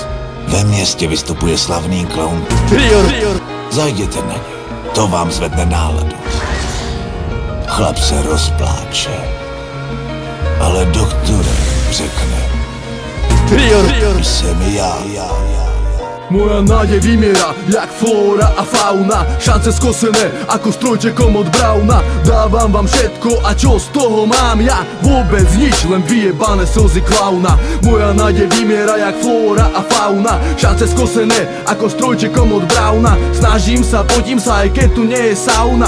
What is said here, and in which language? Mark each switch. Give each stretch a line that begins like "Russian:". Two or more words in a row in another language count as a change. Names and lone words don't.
Czech: Ve městě vystupuje slavný klaun. Zajděte na něj, to vám zvedne náladu. Chlap se rozpláče, ale doktor řekne: jsem já.
Slovak: Moja nádej vymiera, jak flóra a fauna. Šance skosené, ako strojčekom od Brauna. Dávam vám všetko, a čo z toho mám ja? Vôbec nič, len vyjebané slzy klauna. Moja nádej vymiera, jak flóra a fauna. Šance skosené, ako strojčekom od Brauna. Snažím sa, potím sa, aj keď tu nie je sauna.